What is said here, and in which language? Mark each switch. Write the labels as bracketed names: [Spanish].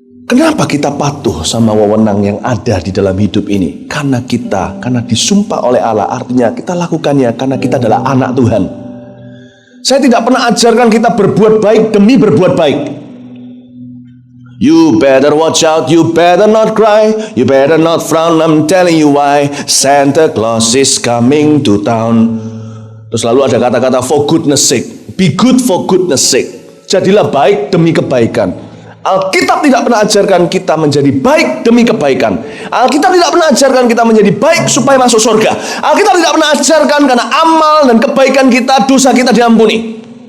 [Indonesian] Kenapa kita patuh sama wewenang yang ada di dalam hidup ini? Karena disumpah oleh Allah, artinya kita lakukannya karena kita adalah anak Tuhan. Saya tidak pernah ajarkan kita berbuat baik demi berbuat baik. [English] You better watch out, you better not cry, you better not frown, I'm telling you why. Santa Claus is coming to town. [Indonesian] Terus lalu ada kata-kata [English] for goodness sake, be good for goodness sake. [Indonesian] Jadilah baik demi kebaikan. Alkitab tidak pernah ajarkan kita menjadi baik demi kebaikan. Alkitab tidak pernah ajarkan kita menjadi baik supaya masuk surga. Alkitab tidak pernah ajarkan karena amal dan kebaikan kita, dosa kita diampuni.